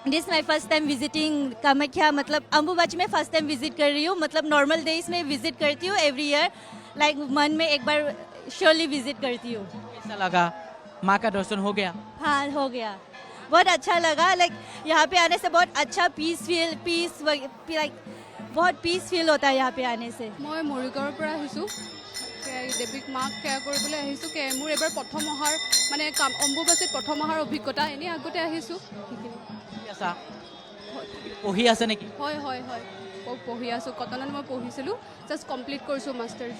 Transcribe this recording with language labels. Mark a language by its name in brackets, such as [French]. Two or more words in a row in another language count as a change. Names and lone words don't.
[English] this my first time visiting [Hindi] कामाख्या मतलब अम्बुबाची में [English] first time visit [Hindi] कर रही हूँ मतलब [English] normal days [Hindi] में विजिट करती हूँ [English] every year [Hindi] लाइक मन में एक बार श्योरली विजिट करती हूँ कैसा लगा माँ का दर्शन हो गया हाँ हो गया बहुत अच्छा लगा लाइक यहाँ पे आने से बहुत अच्छा पीस लाइक बहुत [English] peace feel [Hindi] होता है यहाँ पे आने से [Assamese] মই মৰিগাঁৱৰ পৰা আহিছোঁ দেৱীক মাক সেৱা কৰিবলৈ আহিছোঁ মোৰ এবাৰ প্ৰথম অহাৰ মানে অম্বুবাচীত প্ৰথম অহাৰ অভিজ্ঞতা এনেই আগতে আহিছোঁ সেইখিনি কি আছা পঢ়ি আছে নেকি হয় হয় হয় পঢ়ি আছোঁ কটনত মই পঢ়িছিলোঁ [English] just complete [Assamese] কৰিছোঁ মাষ্টাৰ্ছ